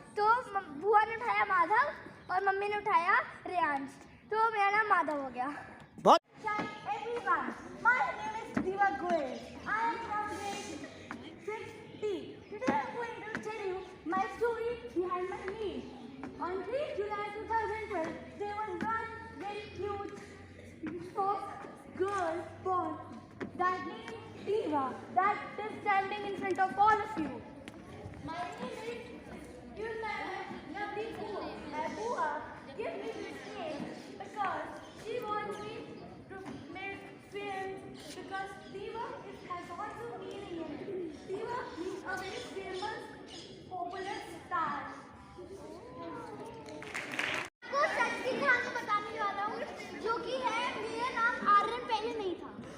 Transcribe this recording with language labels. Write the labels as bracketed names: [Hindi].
[Hindi] तो बुआ ने उठाया माधव और मम्मी ने उठाया रेयांश, तो मेरा नाम माधव हो गया। बहुत। [English] Everyone, my name is Diva Goel. I am from grade 6B. Today I am going to tell you my story behind my name. On 3 July 2012, there was one very cute soft girl born that named Diva that is standing in front of all of you. My name is Yulma Nabdi Bua. My Bua gave me this name because she wants me to make films because Diva has also meaning in it. Diva means a very famous, popular star. [Hindi] आपको सच की कहानी बताने वाला हूँ जो कि है मेरा नाम आर्यन पहले नहीं था।